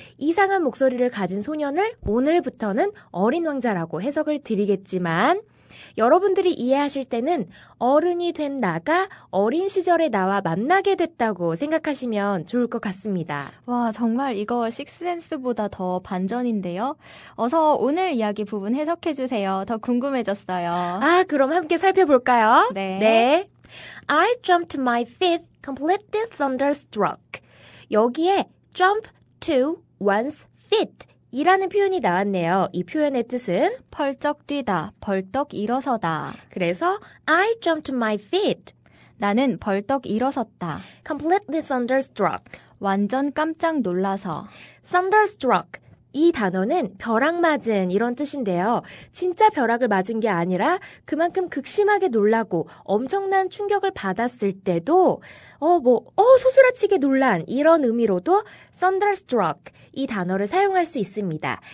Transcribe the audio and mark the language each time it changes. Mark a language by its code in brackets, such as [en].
[ko] 이상한 목소리를 가진 소년을 오늘부터는 어린 왕자라고 해석을 드리겠지만 여러분들이 이해하실 때는 어른이 된 나가 어린 시절의 나와 만나게 됐다고 생각하시면 좋을 것 같습니다. 와, 정말 이거 식스센스보다 더 반전인데요. 어서 오늘 이야기 부분 해석해 주세요. 더 궁금해졌어요. 그럼 함께 살펴볼까요? 네. [en] I jumped my feet completely thunderstruck. [ko] 여기에 [en] jump to one's feet [ko] 이라는 표현이 나왔네요. 이 표현의 뜻은 펄쩍 뛰다, 벌떡 일어서다. 그래서 [en] I jumped my feet [ko] 나는 벌떡 일어섰다. [en] completely thunderstruck. [ko] 완전 깜짝 놀라서. thunderstruck 이 단어는 벼락 맞은 이런 뜻인데요. 진짜 벼락을 맞은 게 아니라 그만큼 극심하게 놀라고 엄청난 충격을 받았을 때도 소스라치게 놀란 이런 의미로도 thunderstruck 이 단어를 사용할 수 있습니다.